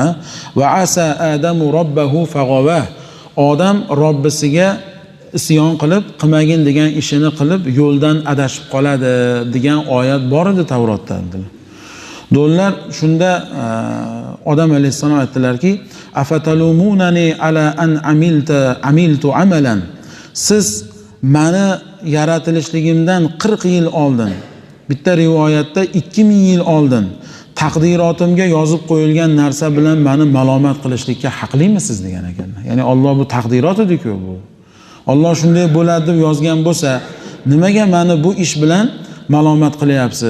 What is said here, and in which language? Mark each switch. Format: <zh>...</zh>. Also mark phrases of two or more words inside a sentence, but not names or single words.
<ar>وعصى آدم ربه فغوى.</ar> <uz>Odam Robbisiga isyon qilib, qilmagin degan ishini qilib, yo'ldan adashib qoladi degan oyat bor edi Tavrotda. Dedilar, shunda Odam alayhissalom aytdilarki,</uz> <ar>أفتلومونني على أن عملت عملا.</ar> <uz>Siz meni yaratilishligimdan 40 yil oldin, bitta rivoyatda 2000 yil oldin taqdirotimga yozib qo'yilgan narsa bilan meni malomat qilishlikka haqlimisiz degan ekanlar. Ya'ni Alloh bu taqdirot edi-ku bu. Alloh shunday bo'ladi deb yozgan bo'lsa, nimaga meni bu ish bilan malomat qilyapsiz?</uz>